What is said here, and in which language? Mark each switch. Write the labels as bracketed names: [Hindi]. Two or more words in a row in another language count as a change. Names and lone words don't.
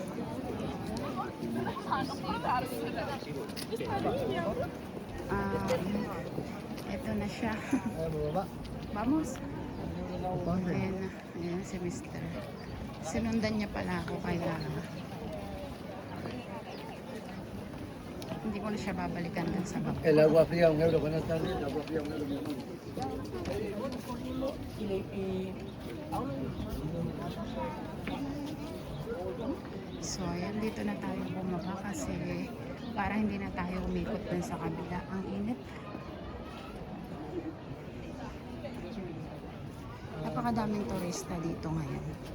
[Filipino] Ito na siya. Vamos. Ayan na. Ayan si Mr. Sinundan niya pala ako kaya hindi ko na siya babalikan dun sa baba. [Spanish] El agua fría, €1. Buenas tardes. El agua fría, €1. [Filipino] So, ayan, dito na tayo bumaba kasi para hindi na tayo umikot dun sa kabila. Ang init. Napakadaming turista dito ngayon.